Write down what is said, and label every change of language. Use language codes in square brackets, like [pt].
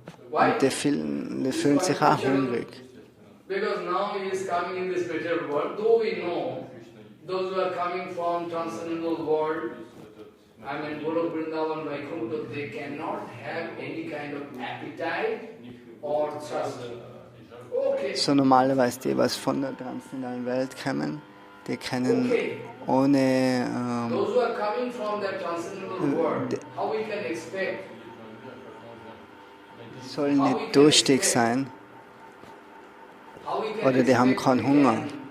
[de] Und die fühlen sich auch hungrig. [en] Because now he is coming in this material world, though we know those who are coming from transcendental world, Guru Vrindavan, Vaikuntha, they cannot have any kind of appetite or thirst. Okay. [de] So normalerweise die, was von der transzendentalen Welt kommen, die können ohne [en] those who are coming from that transcendental world, how we can expect? [de] Sollen nicht durstig sein oder die haben keinen Hunger.